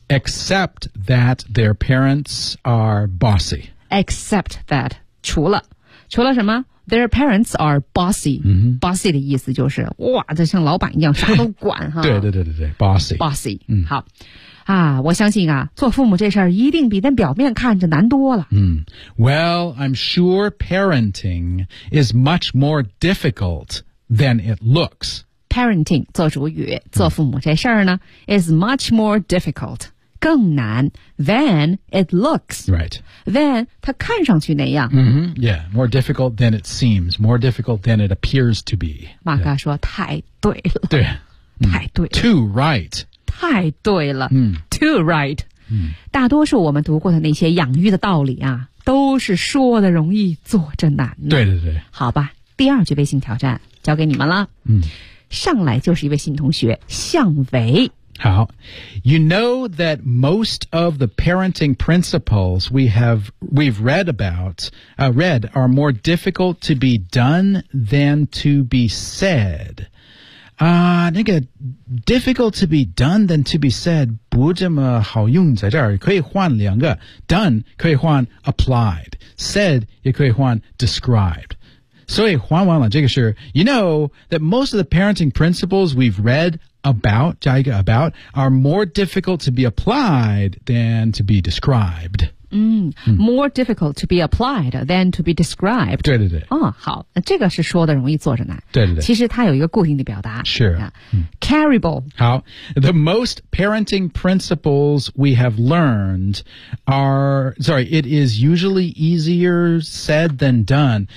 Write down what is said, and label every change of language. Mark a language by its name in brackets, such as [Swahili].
[English] Except that their parents are bossy. Except that, [Chinese] 除了什么 [English] their parents are bossy.、 Mm-hmm. [Chinese] Bossy 的意思就是哇这像老板一样啥都管哈。对对对对对 ,bossy。 [English] Bossy,、 mm-hmm. [Chinese] 好。啊，我相信啊，做父母这事儿一定比在表面看着难多了。 [English] 嗯 ，Well, I'm sure parenting is much more difficult than it looks. Parenting [Chinese] 做主语，做父母这事儿呢、 [English] 嗯、，is much more difficult [Chinese] 更难 [English] than it looks. Right. [Chinese] Than 它看上去那样。 [English] Mm-hmm. Yeah, more difficult than it seems. More difficult than it appears to be. [Chinese] 马哥说、yeah. 太对了。对，太对了。 [English] Too right. [Chinese] 太对了、嗯、 [English] Too right、嗯、 [Chinese] 大多数我们读过的那些养育的道理啊都是说的容易做着难对对对好吧第二句微信挑战交给你们了、嗯、上来就是一位新同学向维 [English] 好 You know that most of the parenting principles we've read about、read are more difficult to be done than to be said [Chinese] 那个 [English] difficult to be done than to be said [Chinese] 不这么好用在这儿可以换两个 [English] done [Chinese] 可以换 [English] applied said [Chinese] 也可以换 [English] described [Chinese] 所以换完了这个是 [English] you know that most of the parenting principles we've read about [Chinese] 加一个 [English] about are more difficult to be applied than to be described 嗯 ，more difficult to be applied than to be described。 [Chinese] 对对对。哦，好，这个是说的容易做着难。对对对。其实它有一个固定的表达。是、sure. 啊、嗯。Carryable。 [English] 好 ，the most parenting principles we have learned it is usually easier said than done。